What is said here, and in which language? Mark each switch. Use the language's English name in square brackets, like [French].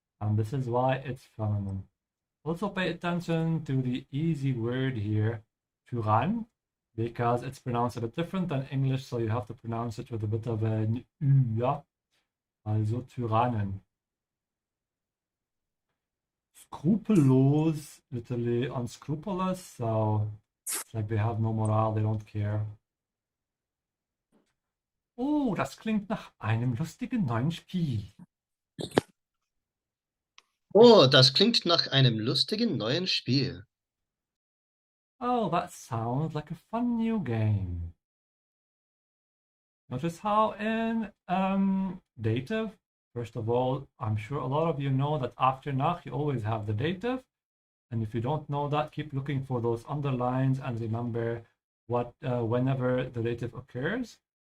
[English] And this is why it's feminine. Also pay attention to the easy word here, Tyrann, because it's pronounced a bit different than English, so you have to pronounce it with a bit of an Ü, ja? [German] Also Tyrannen. [English] Skrupellos, literally unscrupulous, so it's like they have no morale, they don't care. [German] Oh, das klingt nach einem lustigen neuen Spiel. Oh, das klingt nach einem lustigen neuen Spiel. [English] Oh, that sounds like a fun new game. Notice how in dative, first of all, I'm sure a lot of you know that after nach you always have the dative. And if you don't know that, keep looking for those underlines and remember what whenever the dative occurs.